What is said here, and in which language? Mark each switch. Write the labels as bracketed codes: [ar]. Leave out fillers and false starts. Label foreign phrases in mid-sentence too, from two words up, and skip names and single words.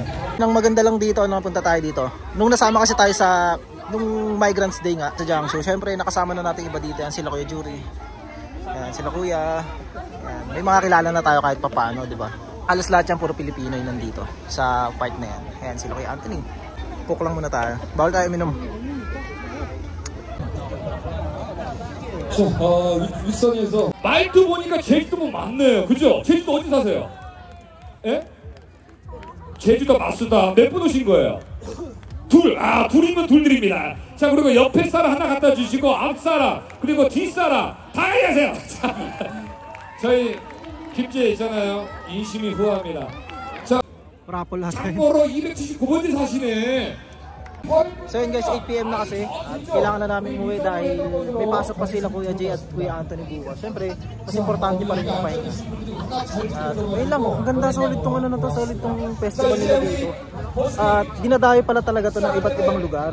[tl] Ang maganda lang dito, nung punta tayo dito, nung nasama kasi tayo sa nung Migrants Day nga sa Jiangsu, syempre nakasama na natin iba dito. Yan sila Kuya Jury. Yan sila Kuya. Yan. May mga kilala na tayo kahit papaano, di ba? Halos lahat yan puro Pilipino yung nandito sa part na yan. Yan sila Kuya Anthony. Cook lang muna tayo. Bawal tayo minom. [ko] 윗선에서 말도 보니까 제주도분 맞네요. 그죠? 제주도 어디 사세요? 예? 제주도 맞습니다. 몇 분 오신 거예요? 둘이면 둘 드립니다. 자, 그리고 옆에 사람 하나 갖다 주시고 앞 사람 그리고 뒷 사람 다 가세요. 자, 저희 김제 있잖아요. 인심이 후합니다. 자, [tl] raffle natin. [ko] 참고로 279번째 사시네. [tl] So yun guys, 8 PM na kasi at kailangan na namin umuwi dahil may pasok pa sila Kuya Jay at Kuya Anthony bukas. Siyempre, mas importante pa rin yung pahinga. At ayun lang, ang ganda, solid tong ano na to, solid tong festival nila dito. At dinadayo pala talaga to ng iba't ibang lugar.